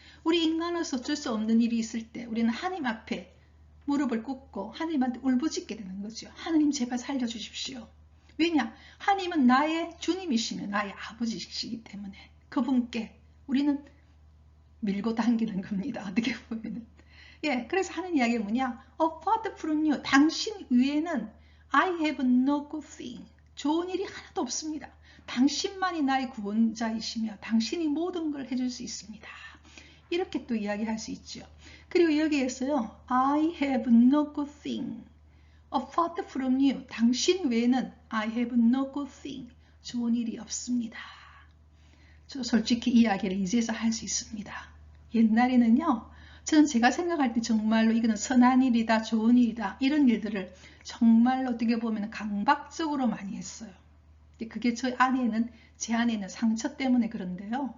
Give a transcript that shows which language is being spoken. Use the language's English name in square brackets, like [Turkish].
[Korean] 우리 인간으로서 어쩔 수 없는 일이 있을 때 우리는 하나님 앞에 무릎을 꿇고 하나님한테 울부짖게 되는 거죠. 하나님 제발 살려주십시오. 왜냐? 하나님은 나의 주님이시며 나의 아버지시기 때문에 그분께 우리는 밀고 당기는 겁니다. 어떻게 보면. 예, 그래서 하는 이야기가 뭐냐? [English] Apart from you, [Korean] 당신 위에는 [English] I have no good thing. [Korean] 좋은 일이 하나도 없습니다. 당신만이 나의 구원자이시며 당신이 모든 걸 해줄 수 있습니다. 이렇게 또 이야기할 수 있죠. 그리고 여기에서요. [English] I have no good thing. Apart from you. [Korean] 당신 외에는 [English] I have no good thing. [Korean] 좋은 일이 없습니다. 저 솔직히 이 이야기를 이제서 할 수 있습니다. 옛날에는요. 저는 제가 생각할 때 정말로 이거는 선한 일이다, 좋은 일이다, 이런 일들을 정말로 어떻게 보면 강박적으로 많이 했어요. 그게 제 안에는 상처 때문에 그런데요.